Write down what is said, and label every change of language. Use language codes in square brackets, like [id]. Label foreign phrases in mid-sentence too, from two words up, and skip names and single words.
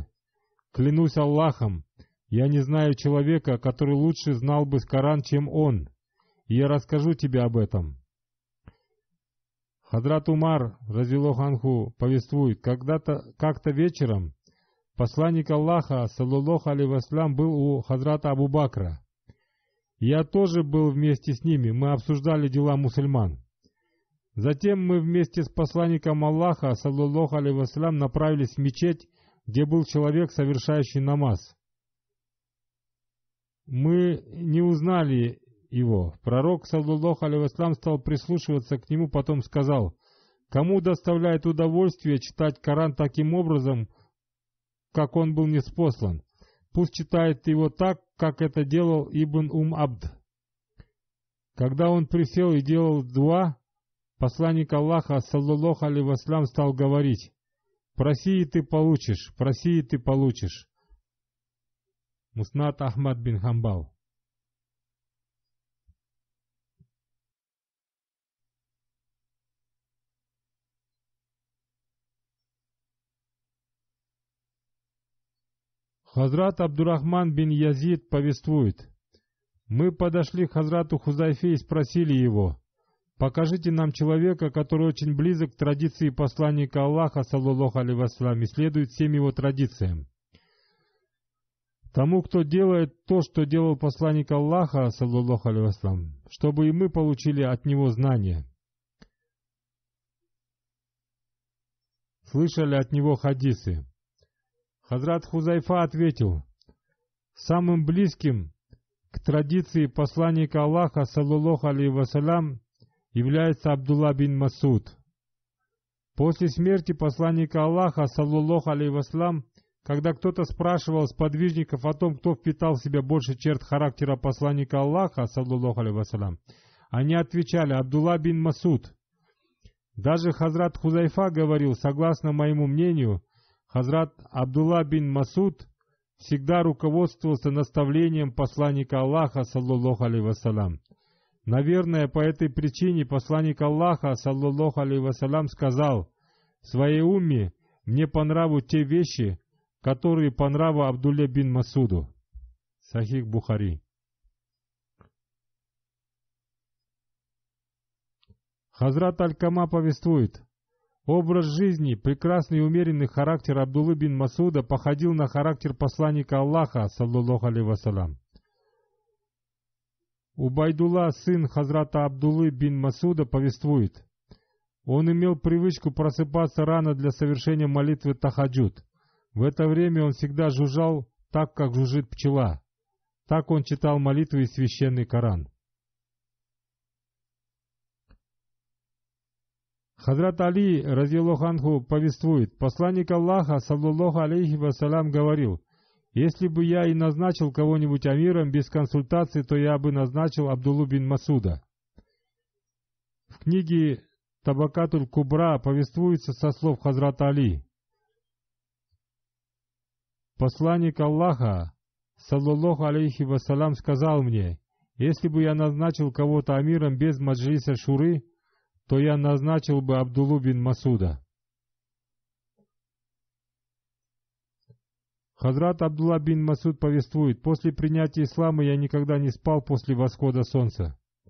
[ru] Клянусь Аллахом, я не знаю человека, который лучше знал бы Коран, чем он, и я расскажу тебе об этом». Хазрат Умар, [ar] رضي الله عنه, [ru] повествует: как-то вечером посланник Аллаха, [ar] صلى الله عليه وسلم, [ru] был у Хазрата Абу Бакра. Я тоже был вместе с ними, мы обсуждали дела мусульман. Затем мы вместе с посланником Аллаха, [ar] صلى الله عليه وسلم, [ru] направились в мечеть, где был человек, совершающий намаз. Мы не узнали его. Пророк, [ar] صلى الله عليه وسلم, [ru] стал прислушиваться к нему, потом сказал: «Кому доставляет удовольствие читать Коран таким образом, как он был ниспослан? Пусть читает его так, как это делал Ибн Абд». Когда он присел и делал дуа, посланник Аллаха, [ar] صلى الله عليه وسلم, [ru] стал говорить: «Проси, и ты получишь, проси, и ты получишь». Муснад Ахмад бин Хамбал. Хазрат Абдурахман бин Язид повествует: «Мы подошли к Хазрату Хузайфе и спросили его: покажите нам человека, который очень близок к традиции посланника Аллаха, [ar] صلى الله عليه وسلم, [ru] и следует всем его традициям. Тому, кто делает то, что делал посланник Аллаха, [ar] صلى الله عليه وسلم, [ru] чтобы и мы получили от него знания, слышали от него хадисы». Хазрат Хузайфа ответил: «Самым близким к традиции посланника Аллаха, [ar] صلى الله عليه وسلم, [ru] является Абдулла бин Масуд. После смерти посланника Аллаха, [ar] صلى الله عليه وسلم, [ru] когда кто-то спрашивал сподвижников о том, кто впитал в себя больше черт характера посланника Аллаха, [ar] صلى الله عليه وسلم, [ru] они отвечали: Абдулла бин Масуд. Даже Хазрат Хузайфа говорил: согласно моему мнению, Хазрат Абдулла бин Масуд всегда руководствовался наставлением посланника Аллаха, [ar] صلى الله عليه وسلم. [ru] Наверное, по этой причине посланник Аллаха, [ar] صلى الله عليه وسلم, [ru] сказал в своей умме: мне по нраву те вещи, которые по нраву Абдулле бин Масуду. Сахих Бухари. Хазрат Аль-Кама повествует: образ жизни, прекрасный и умеренный характер Абдуллы бин Масуда походил на характер посланника Аллаха, [ar] صلى الله عليه وسلم. [ru] Убайдулла, сын Хазрата Абдуллы бин Масуда, повествует: он имел привычку просыпаться рано для совершения молитвы тахаджуд. В это время он всегда жужжал так, как жужжит пчела. Так он читал молитвы и священный Коран. Хазрат Али, [ar] رضي الله عنه, [ru] повествует: посланник Аллаха, [ar] صلى الله عليه وسلم, [ru] говорил: если бы я и назначил кого-нибудь амиром без консультации, то я бы назначил Абдуллу бин Масуда. В книге Табакатуль Кубра повествуется со слов Хазрата Али: посланник Аллаха, [ar] صلى الله عليه وسلم, [ru] сказал мне: если бы я назначил кого-то амиром без маджлиса шуры, то я назначил бы Абдуллу бин Масуда. Хазрат Абдулла бин Масуд повествует: после принятия ислама я никогда не спал после восхода солнца.